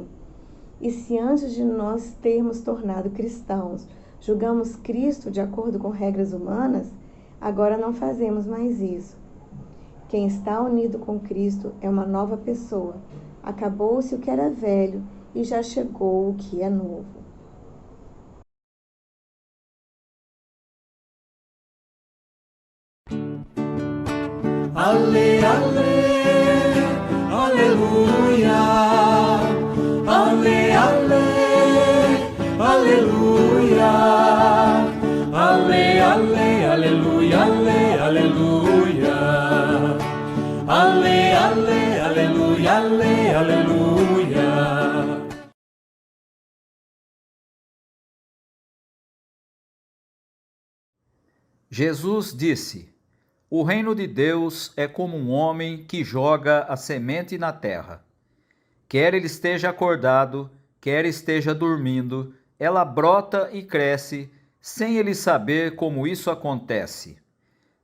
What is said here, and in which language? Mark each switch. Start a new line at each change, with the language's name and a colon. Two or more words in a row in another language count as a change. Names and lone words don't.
Portuguese: E se antes de nós termos tornado cristãos, julgamos Cristo de acordo com regras humanas, agora não fazemos mais isso. Quem está unido com Cristo é uma nova pessoa. Acabou-se o que era velho e já chegou o que é novo. Ale, ale, aleluia. Ale, ale, aleluia. Ale, ale, aleluia, ale, aleluia. Ale, ale, aleluia, ale, aleluia. Jesus disse: o reino de Deus é como um homem que joga a semente na terra. Quer ele esteja acordado, quer esteja dormindo, ela brota e cresce, sem ele saber como isso acontece.